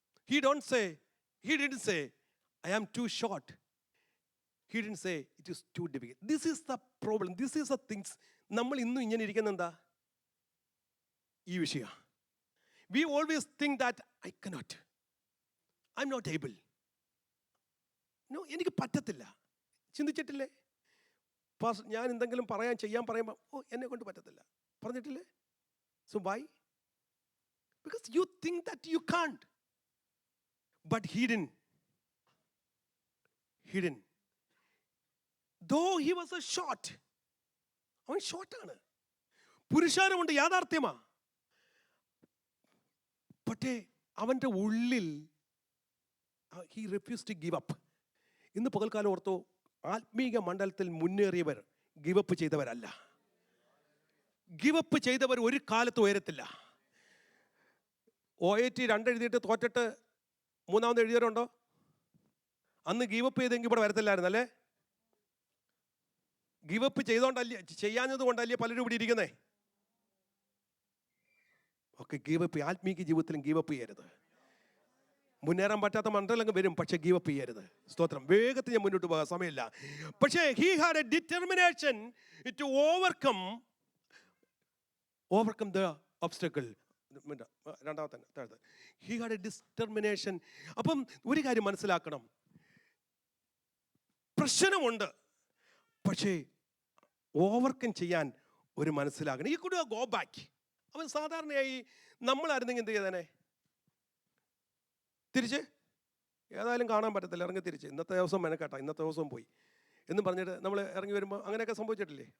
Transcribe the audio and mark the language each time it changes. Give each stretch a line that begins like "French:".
English: He didn't say I am too short. He didn't say it is too difficult. This is the problem. This is the things.
Malayalam: നമ്മൾ ഇന്നും ഇങ്ങനെ ഇരിക്കുന്ന എന്താ ഈ വിഷയം.
English: We always think that I cannot. I'm not able.
Malayalam: No, എനിക്ക് പറ്റത്തില്ല. ചിന്തിച്ചിട്ടില്ലേ? ഞാൻ എന്തെങ്കിലും ചെയ്യാൻ പറയുമ്പോൾ എന്നെ കൊണ്ട് പറ്റത്തില്ല പറഞ്ഞിട്ടില്ലേ?
English: So why? Because you think that you can't. But he didn't. Though he was a short.
Malayalam: അവൻ ഷോർട്ടാണ്, പുരുഷാരമുണ്ട്, യാഥാർത്ഥ്യമാ. പക്ഷേ അവൻ്റെ ഉള്ളിൽ
English: he refused to give up.
Malayalam: ഇന്ന് പകൽക്കാലം ഓർത്തോ, ആത്മീക മണ്ഡലത്തിൽ മുന്നേറിയവർ ഗിവപ്പ് ചെയ്തവരല്ല. ഗിവപ്പ് ചെയ്തവർ ഒരു കാലത്ത് ഉയരത്തില്ല. OIT 2 എഴുതിയിട്ട് തോറ്റിട്ട് 3ാമത് എഴുതിയവരുണ്ടോ? അന്ന് ഗീവപ്പ് ചെയ്തെങ്കിൽ ഇവിടെ വരത്തില്ലായിരുന്നു അല്ലേ? ഗീവപ്പ് ചെയ്യാഞ്ഞത് കൊണ്ടല്ലേ പലരും ഇവിടെ ഇരിക്കുന്നേ. ഓക്കെ, ഗീവപ്പ് ആത്മീക ജീവിതത്തിലും ഗീവപ്പ് ചെയ്യരുത്. മുന്നേറാൻ പറ്റാത്ത മണ്ഡലങ്ങൾ വരും, പക്ഷെ ഗീവപ്പ് ചെയ്യരുത്. സ്തോത്രം. വേഗത്തിൽ ഞാൻ മുന്നോട്ട് പോകാൻ സമയമില്ല. പക്ഷേ
English: he had a determination to overcome the obstacle.
Malayalam: രണ്ടാമത്തെ
English: he had a determination.
Malayalam: അപ്പം ഒരു കാര്യം മനസ്സിലാക്കണം, പ്രശ്നമുണ്ട്, പക്ഷേ ഓവർകം ചെയ്യാൻ ഒരു മനസ്സിലാക്കണം. ഈ കുട ഗോ ബാക്ക്. അവൻ സാധാരണയായി നമ്മളായിരുന്നെങ്കിൽ എന്ത് ചെയ്തേനെ? തിരിച്ച് ഏതായാലും കാണാൻ പറ്റത്തില്ല, ഇറങ്ങി തിരിച്ച് ഇന്നത്തെ ദിവസം മെനക്കാട്ടാ, ഇന്നത്തെ ദിവസം പോയി എന്നും പറഞ്ഞിട്ട് നമ്മൾ ഇറങ്ങി വരുമ്പോൾ അങ്ങനെയൊക്കെ സംഭവിച്ചിട്ടില്ലേ?